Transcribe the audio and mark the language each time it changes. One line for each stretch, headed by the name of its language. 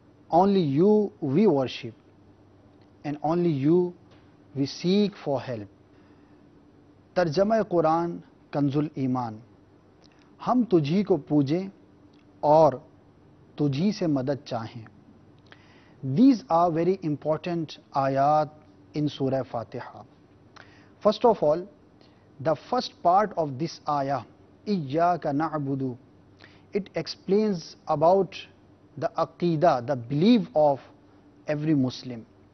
English: Only you we worship, and only you we seek for help.
Hindi: तर्जमा कुरान कंजुल ईमान, हम तुझी को पूजें और तुझी से मदद चाहें.
English: These are very important ayat in Surah Fatiha. First of all, the first part of this ayah, Iyyaka na'budu, it explains about the aqidah, the belief of every Muslim,